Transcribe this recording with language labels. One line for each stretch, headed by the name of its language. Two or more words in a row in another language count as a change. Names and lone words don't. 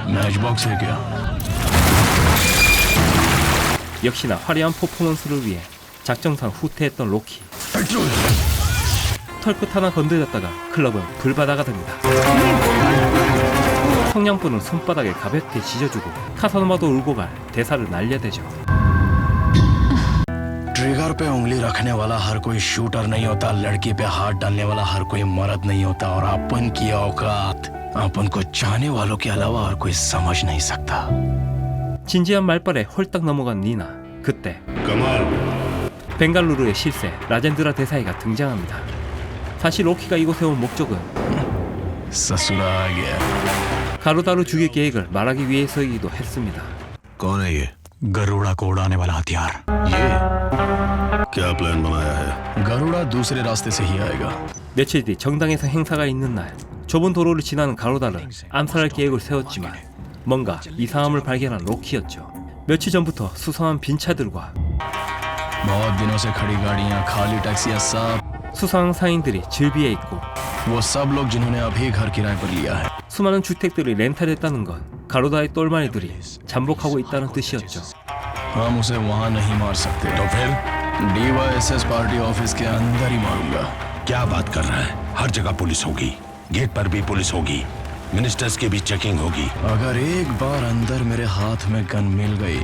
Hindi: मैच बॉक्स है क्या?
Korean: 역시나 화려한 퍼포먼스를 위해 작정상 후퇴했던 로키. 털끝 하나 건드렸다가 클럽은 불바다가 됩니다. 성냥불은 손바닥에 가볍게 지져주고 카사노마도 울고 갈 대사를 날려대죠.
Hindi: ट्रिगर पे उंगली रखने वाला हर कोई शूटर नहीं होता, लड़की पे हाथ डालने वाला हर कोई मर्द नहीं होता, और अपन की औकात अपन को चाहने वालों के अलावा और कोई समझ नहीं सकता.
Korean: 진지한 말발에 홀딱 넘어간 니나. 그때 벵갈루르의 실세 라젠드라 대사이가 등장합니다. 사실 로키가 이곳에 온 목적은
Hindi: ससुरा आ गया.
Korean: 가루다루 죽일 계획을 말하기 위해서이기도 했습니다.
Hindi: कौन है ये? गरुड़ा को उड़ाने वाला हथियार. ये क्या प्लान बनाया है? गरुड़ा दूसरे रास्ते से ही आएगा.
Korean: 며칠 뒤 정당에서 행사가 있는 날, 좁은 도로를 지나는 가루다를 암살할 계획을 세웠지만 뭔가 이상함을 발견한 로키였죠. 며칠 전부터 수상한 빈 차들과
Hindi: बहुत दिनों से खड़ी गाड़ियां, खाली टैक्सियां, सब
Korean: 수상한 상인들이 즐비해 있고
Hindi: वो सब लोग जिन्होंने अभी घर किराए पर लिया है.
Korean: 수많은 주택들이 렌탈했다는 건 가루다의 똘마니들이 잠복하고 있다는 뜻이었죠.
Hindi: हम उसे वहां नहीं मार सकते. तो फिर DYSS पार्टी ऑफिस के अंदर ही मारूंगा. क्या बात कर रहा है? हर जगह पुलिस होगी, गेट पर भी पुलिस होगी, मिनिस्टर्स की भी चेकिंग होगी. अगर एक बार अंदर मेरे हाथ में गन मिल गई,